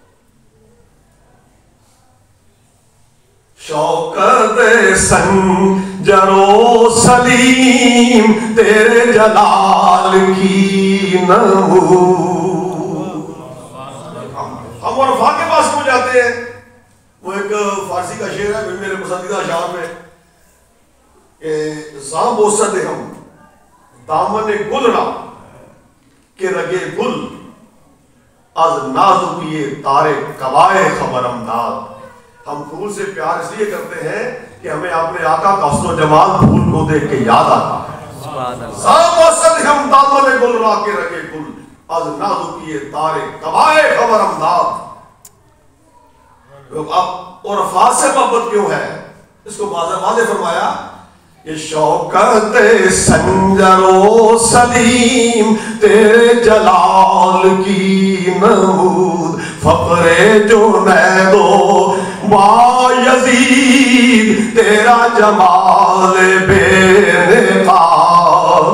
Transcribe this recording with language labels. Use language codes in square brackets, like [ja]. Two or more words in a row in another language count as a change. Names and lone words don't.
[ur] شوکت سنجر و سلیم تیرے جلال کی نمود. ہم عرفا کے پاس کیوں جاتے ہیں؟ وہ ایک فارسی کا شعر ہے میرے پسندیدہ اشعار میں کہ [fa] زاں بوسد ہم دامن گل را کہ رگے گل از نازکی تارے قبائے خبرم داد. [ur] ہم پھول سے پیار اس لیے کرتے ہیں کہ ہمیں اپنے آقا کا حسن و جمال پھول کو دیکھ کے یاد آتا ہے. [fa] زاں بوسد ہم دامن گل را کہ رگے گل از نازکی تارے قبائے خبرم داد. [ur] اب عرفا سے محبت کیوں ہے؟ اس کو واضح فرمایا کہ شوکت سنجر و سلیم تیرے جلال کی نمود. فخر جنید و بایزید تیرا جمال بے نقاب.